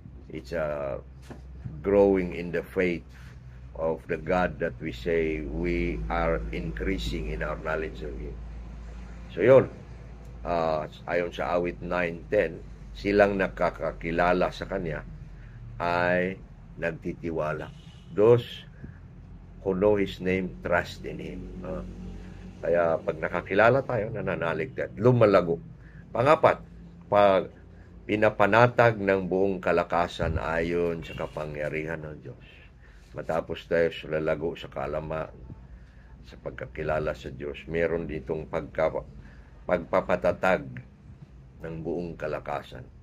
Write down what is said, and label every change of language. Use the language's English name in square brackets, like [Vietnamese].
[English] It's growing in the faith of the God that we say we are increasing in our knowledge of Him. [Filipino] So yun, ayon sa awit 9:10, silang nakakakilala sa Kanya ay nagtitiwala. [English] Those who know His name, trust in Him. [Filipino] Kaya pag nakakilala tayo, nananalig tayo, lumalago. Pangapat, pag pinapanatag ng buong kalakasan ayon sa kapangyarihan ng Diyos. Matapos tayo lalago sa kaalaman, sa pagkakilala sa Diyos, meron ditong pagpapatatag ng buong kalakasan.